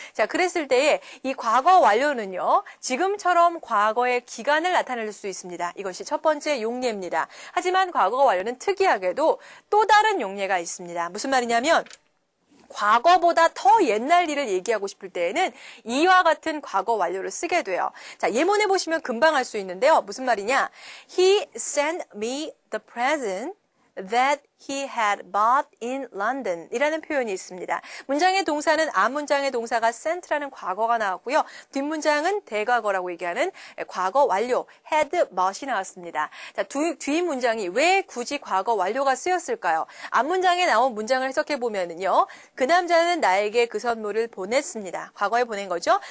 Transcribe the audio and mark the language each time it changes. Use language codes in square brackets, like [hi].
[ko] 자, 그랬을 때에 이 과거 완료는요, 지금처럼 과거의 기간을 나타낼 수 있습니다. 이것이 첫 번째 용례입니다. 하지만 과거 완료는 특이하게도 또 다른 용례가 있습니다. 무슨 말이냐면 과거보다 더 옛날 일을 얘기하고 싶을 때에는 이와 같은 과거 완료를 쓰게 돼요. 자, 예문해 보시면 금방 알 수 있는데요. 무슨 말이냐? [en] He sent me the present that he had bought in London [ko] 이라는 표현이 있습니다. 문장의 동사는 앞문장의 동사가 sent라는 과거가 나왔고요. 뒷문장은 대과거라고 얘기하는 과거 완료, had bought이 나왔습니다. 자, 뒷문장이 왜 굳이 과거 완료가 쓰였을까요? 앞문장에 나온 문장을 해석해 보면은요, 그 남자는 나에게 그 선물을 보냈습니다. 과거에 보낸 거죠.